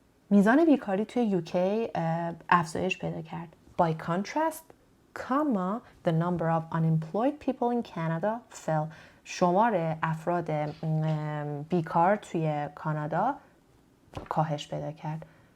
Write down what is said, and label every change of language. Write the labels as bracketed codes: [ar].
[fa] میزان بیکاری توی UK افزایش پیدا کرد. [en] By contrast, comma, the number of unemployed people in Canada fell. [fa] شمار افراد بیکار توی کانادا کاهش پیدا کرد.